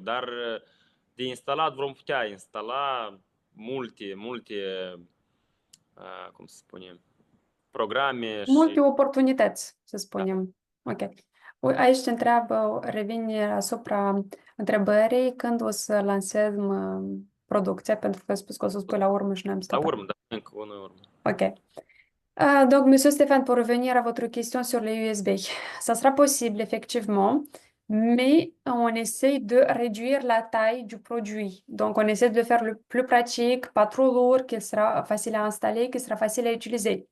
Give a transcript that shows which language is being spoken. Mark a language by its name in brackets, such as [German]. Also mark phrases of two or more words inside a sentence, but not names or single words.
[Romanian] Dar de instalat vom putea instala multe, cum să spunem, programe Multe și oportunități, să spunem. Ok. Aici te întreabă, revine asupra întrebării când o să lansăm producția, pentru că ai spus că o să spui la urmă și n-am la stăpat. urmă, da, încă una urmă. Ok. [French] Donc, Monsieur Stéphane, pour revenir à votre question sur les USB, ça sera possible effectivement, mais on essaie de réduire la taille du produit. Donc, on essaie de le faire le plus pratique, pas trop lourd, qu'il sera facile à installer, qu'il sera facile à utiliser.